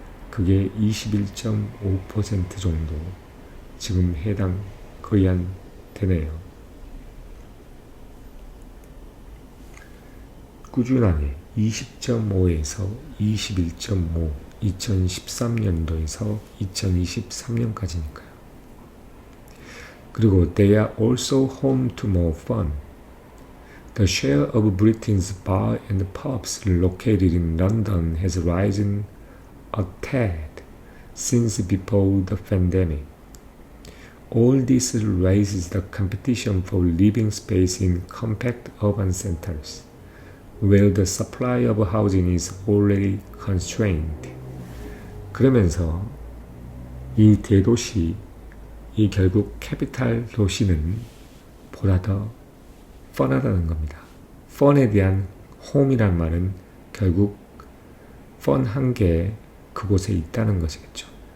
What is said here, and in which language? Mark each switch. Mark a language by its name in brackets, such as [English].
[Korean] 그게 21.5% 정도 지금 거의 한 되네요. 꾸준하게 20.5에서 21.5, 2013년도에서 2023년까지니까요. 그리고 [English] they are also home to more fun. The share of Britain's bar and pubs located in London has risen a tad since before the pandemic. All this raises the competition for living space in compact urban centers, where the supply of housing is already constrained. [Korean] 그러면서 이 대도시, 이 결국 캐피탈 도시는 보다 더 펀하다는 겁니다. 펀에 대한 홈이란 말은 결국 펀한 게 그곳에 있다는 것이겠죠.